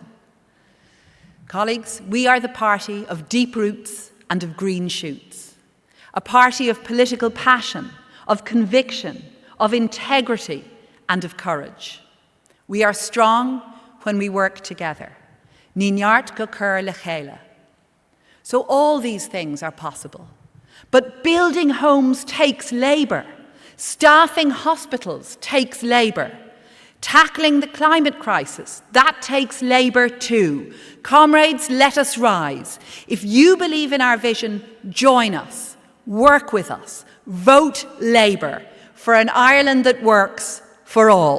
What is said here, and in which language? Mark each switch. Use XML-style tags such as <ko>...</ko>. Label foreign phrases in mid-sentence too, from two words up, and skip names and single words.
<en>Colleagues, we are the party of deep roots and of green shoots, a party of political passion, of conviction, of integrity and of courage. We are strong when we work together.</en> <ga>Ní neart go cur le chéile.</ga> <en>So all these things are possible. But building homes takes labour. Staffing hospitals takes labour. Tackling the climate crisis, that takes labour too. Comrades, let us rise. If you believe in our vision, join us, work with us, vote Labour for an Ireland that works for all.</en>